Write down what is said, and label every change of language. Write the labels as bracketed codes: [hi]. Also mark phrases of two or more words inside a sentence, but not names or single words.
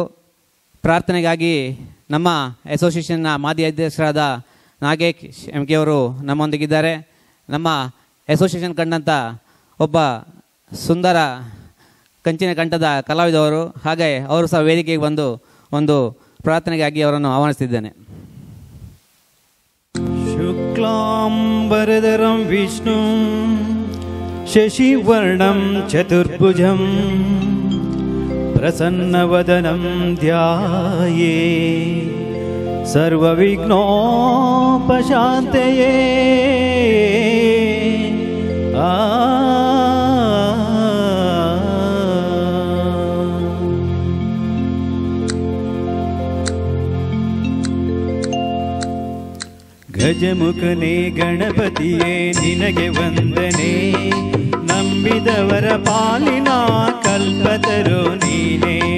[kn] ಪ್ರಾರ್ಥನೆಗಾಗಿ ನಮ್ಮ ಅಸೋಸಿಯೇಷನ್ನ ಮಾಜಿ ಅಧ್ಯಕ್ಷರಾದ ನಾಗೇಶ್ MK ಅವರು ನಮ್ಮೊಂದಿಗಿದ್ದಾರೆ. ನಮ್ಮ ಅಸೋಸಿಯೇಷನ್ ಕಂಡಂಥ ಒಬ್ಬ ಸುಂದರ ಕಂಚಿನ ಕಂಠದ ಕಲಾವಿದವರು, ಹಾಗೆ ಅವರು ಸಹ ವೇದಿಕೆಗೆ ಬಂದು ಒಂದು ಪ್ರಾರ್ಥನೆಗಾಗಿ ಅವರನ್ನು ಆಹ್ವಾನಿಸ್ತಿದ್ದೇನೆ. [sa] शुक्लांबरधरं विष्णु शशिवर्णं चतुर्भुजं प्रसन्नवदनं ध्याये सर्वविघ्नोपशान्तये. [kn] ಗಜಮುಖನೇ ಗಣಪತಿಯೇ ನಿನಗೆ ವಂದನೆ, ನಂಬಿದವರ ಪಾಲಿನ ಕಲ್ಪತರು ನೀನೇ.